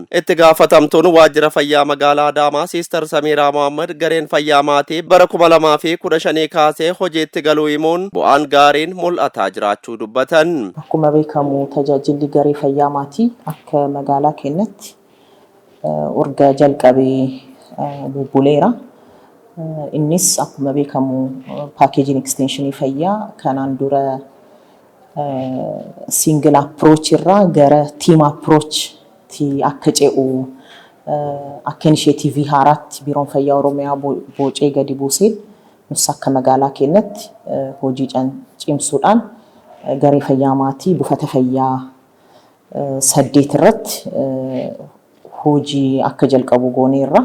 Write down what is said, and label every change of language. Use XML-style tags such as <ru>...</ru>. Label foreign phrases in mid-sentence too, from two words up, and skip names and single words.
<om>Itti gaafatamtuun waajjira fayyaa magaalaa Adaamaa Siistar Samiraa Mohaammed gareen fayyaa maatii bara 2015 kaasee hojiitti galuu himuun bu'aan gaariin mul'ataa jiraachuu dubbatan. Akkuma beekamu tajaajilli garee fayyaa maatii akka magaalaa keenyatti erga jalqabee bubbuleera. Innis akkuma beekamu</om> <en>packaging extension</en> <om>fayyaa kanaan dura</om> <en>single approach</en> <om>irraa gara</om> <en>team approach</en> <om>ti akka ce'u akka initiative haaraatti biiroon fayyaa Oromiyaa boocee gadi buusee nus akka magaalaa keenyatti hojii cimsuudhaan garee fayyaa maatii buufata fayyaa 8 irratti hojii akka jalqabu gooneerra.</om>